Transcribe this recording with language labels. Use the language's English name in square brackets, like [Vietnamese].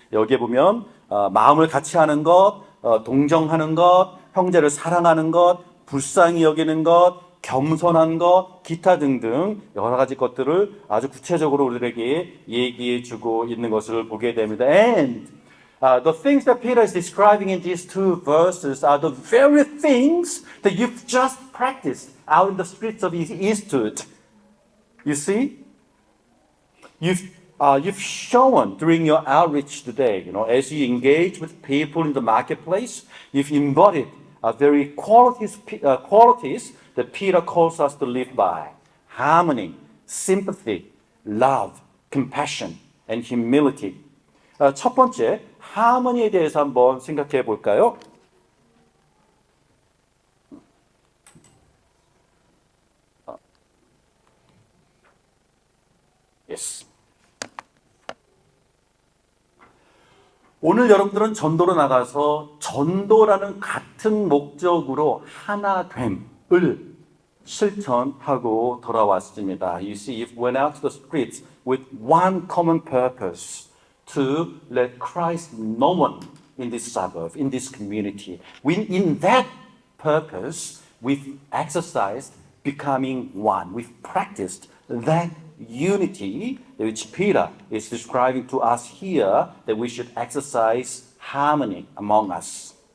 [Korean] 여기에 보면 마음을 같이 하는 것, 동정하는 것, 형제를 사랑하는 것, 불쌍히 여기는 것, 겸손한 것, 기타 등등 여러 가지 것들을 아주 구체적으로 우리들에게 얘기해 주고 있는 것을 보게 됩니다. [English] And the things that Peter is describing in these two verses are the very things that you've just practiced out in the streets of Eastwood. You see? You've shown during your outreach today, as you engage with people in the marketplace, you've embodied very qualities that Peter calls us to live by. Harmony, sympathy, love, compassion, and humility. [Korean] 첫 번째, 하모니에 대해서 한번 생각해 볼까요? [English] Yes. [Korean] 오늘 여러분들은 전도로 나가서 전도라는 같은 목적으로 하나됨을 실천하고 돌아왔습니다. [English] You see, if went out to the streets with one common purpose to let Christ known in this suburb, in this community. In that purpose, we've exercised becoming one. We've practiced that unity which Peter is describing to us here, that we should exercise harmony among us.